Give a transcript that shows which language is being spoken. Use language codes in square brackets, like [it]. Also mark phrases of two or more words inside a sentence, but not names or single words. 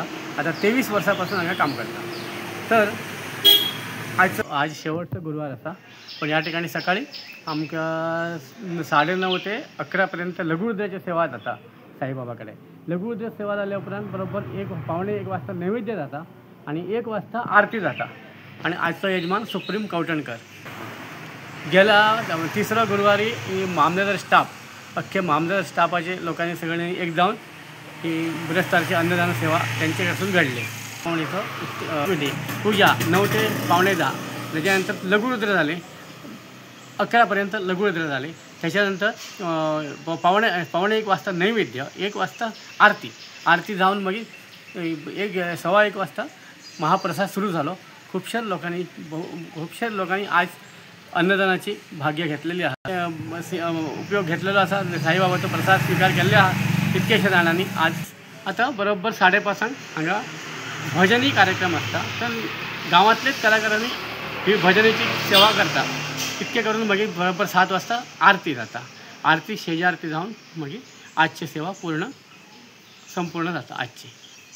[kok] आता 23 वर्सांपासून हांगा काम करता। तर आज शेवटचो गुरुवार आसा, पण ह्या ठिकाणी सकाळी आमकां 9:30 ते 11 पर्यंत लघुरुद्राची सेवा जाता साईबाबा कडेन। लघुरुद्र सेवा जाल्या उपरांत बरोबर 1:15 वाजता नैवेद्य जाता आणि 1 वाजता आरती जाता। आणि आजचो यजमान सुप्रीम कवठणकर। [mr] गेल्या तिसऱ्या गुरुवारी मामलेदार स्टाफ अख्खे मामलेदार स्टाफाचे लोकांनी सगळ्यांनी एक जाऊन ही बृहस्पतीची अन्नदान सेवा त्यांच्याकडून घडली। पूजा 9 ते 9:45, त्याच्यानंतर लघुरुद्र झाले, 11 पर्यंत लघुरुद्र झाले। त्याच्यानंतर 1:15 वाजता नैवेद्य, 1 वाजता आरती जाऊन मग 1:15 वाजता महाप्रसाद सुरू झालो। खूपशा लोकांनी आज अन्नदानाची भाग्य घेतलेली आहे, उपयोग घेतलेला असा। [kok] साईबाबाचो प्रसाद स्वीकार केल्ले आहा कितकेशे जाणांनी। आता बरोबर 5:30 हांगा भजनी कार्यक्रम असता, तर गांवांतलेच कलाकारांनी ही भजनीची सेवा करता। इतके करून मागीर बरोबर 7 वाजता आरती जाता। आरती शेजारती जावन मागीर आजची सेवा संपूर्ण जाता आजची।